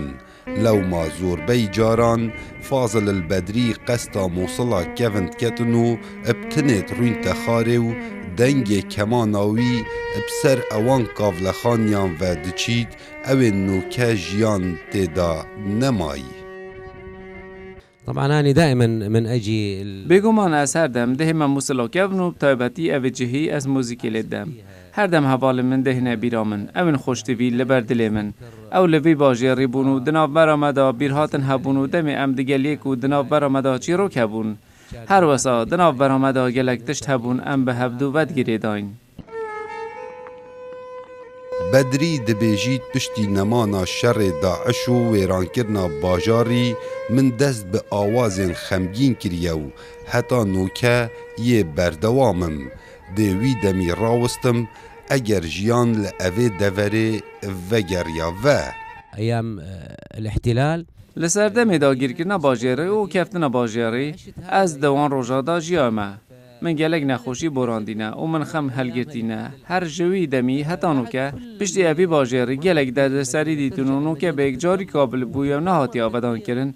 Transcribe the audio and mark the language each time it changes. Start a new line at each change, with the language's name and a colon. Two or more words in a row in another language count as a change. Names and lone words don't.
Kurdish: Lewma zorbey caran Fazil el Bedrî qesta mûsila kevin diketin û bi tinê rûnte xarê û dengê kemana wî bi ser ewan kavlexaniyan ve diçît ew ê nûke jiyan têda nemayî.
Arabic: طبعا أنا دائما من أجي
Kurdish: بێگومان ez her dem dihême mûsilokevin û bi taybetî evê cihî ez mûzîkê lê dem. Her dem hevalên min dihîne bîra min, ew ên xweştevî li ber dilê min. Ew li vî bajêrî bûn û di navbera me da bîrhatin hebûn û demê em digeliyek û di navbera me da çîrok hebûn. Her wesa di navbera me da gelek tişt hebûn em bi hevdû vedgirê dayîn. Bedrî dibêjît piştî nemana şerê Daeş û wêrankirina bajarî min dest bi awazên xemgîn kiriye û heta nûke yê berdewamim. Dê wî demî rawustim eger jiyan li evê deverê vegeriya ve.
Arabic: أيام الاحتلال
Kurdish: Li ser demê dagirkirina bajêrê û keftina bajêrê ez di wan roja da jiyame. Min gelek nexweşî borandîne û min xem helgirtîne. Her ji wî demî heta nûke piştî evî bajêrî gelek derdeserî dîtin û nûke bêk carî kabil bûye nehatiye avedan kirin.